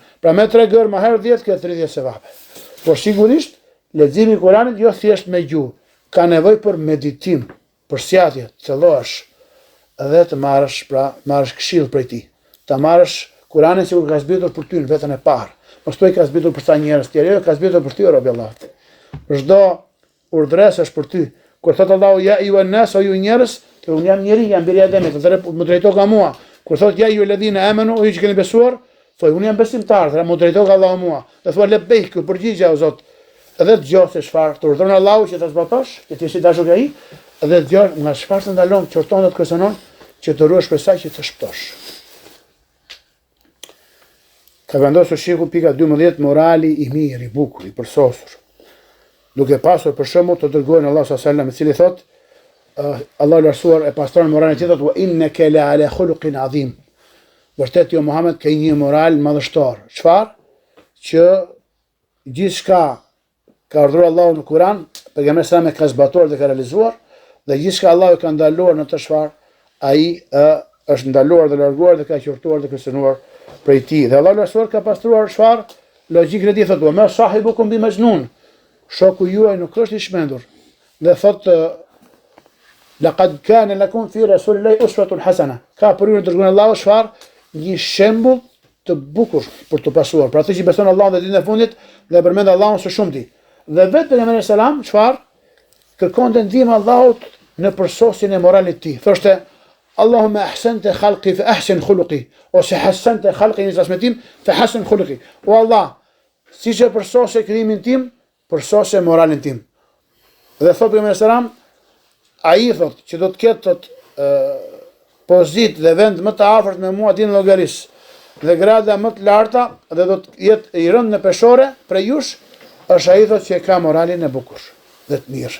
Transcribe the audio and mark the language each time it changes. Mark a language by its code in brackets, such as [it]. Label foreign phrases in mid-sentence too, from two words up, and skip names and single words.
[sq] Pra me 3 gërma herë 10 ka 30 sevape. Por sigurisht leximi i Kuranit jo thjesht me gjuhë, ka nevojë për meditim, për sjatje, të cëllohesh dhe të marrësh këshill prej tij. Ta marrësh Kuranin sikur ka zbritur për ty në vetën e parë. Mos thuaj ka zbritur për sa njerëz tjerë, jo ka zbritur për ty o robi Allahut. Çdo urdhres është për ty. Kur thot Allahu [ar] يا أيها الناس [sq] o ju njerëz, që unë jam njeri, jam biri i Ademit, atëherë më drejto ka mua. Kur thot [ar] يا أيها الذين آمنوا [sq] o ju që keni besuar, thoj unë jam besimtar, atëherë më drejto ka Allahu mua. Dhe thua lebejk, ku përgjigja o Zot. Edhe dëgjoj se çfarë të urdhëron Allahu që ta zbatosh, që ti si dashur ai, edhe dëgjoj nga çfarë të ndalon, qorton dhe të kërcënon, që të ruhesh për sa që të shpëtosh. Ka vendosur Shehu pika 12 morali i mirë, i bukur, i përsosur. Duke pasur për shembull të dërguar në Allah [ar] صلى الله عليه وسلم, [sq] i cili thot Allahu lartësuar e pastron moralin e tij, thot [ar] وإنك لعلى خلق عظيم. [sq] Vërtet jo Muhammed ka një moral madhështor. Çfarë? Që gjithçka ka urdhëruar Allahu në Kur'an, pejgamberi sa me ka zbatuar dhe ka realizuar, dhe gjithçka Allahu ka ndaluar në të çfarë ai është ndaluar dhe larguar dhe ka qortuar dhe kërcënuar prej tij. Dhe Allahu lartësuar ka pastruar çfarë? Logjikën e tij thotë: [ar] "ما صاحبكم بمجنون." [sq] Shoku juaj nuk është i shmendur. Dhe thotë: [ar] "لقد كان لكم في رسول الله أسوة حسنة." [sq] Ka për ju në dërguar Allahu çfarë? Një shembull të bukur për të pasuar. Pra atë që beson Allahun dhe ditën e fundit dhe përmend Allahun së shumti. Dhe vetë pejgamberi selam çfarë? Kërkonte ndihmën Allahut në përsosjen e moralit të tij. Thoshte: [ar] اللهم أحسنت خلقي فأحسن خلقي, [sq] ose [ar] حسنت خلقي [sq] në transmetim [ar] فحسن خلقي. [sq] O Allah, siç e përsosje krijimin tim, përsosje moralin tim. Dhe thotë pejgamberi selam, ai thotë që do të ketë pozitë dhe vend më të afërt me mua ditën e llogarisë dhe grada më të larta dhe do të jetë i rënd në peshore për jush, është ai thotë që ka moralin e bukur dhe të mirë.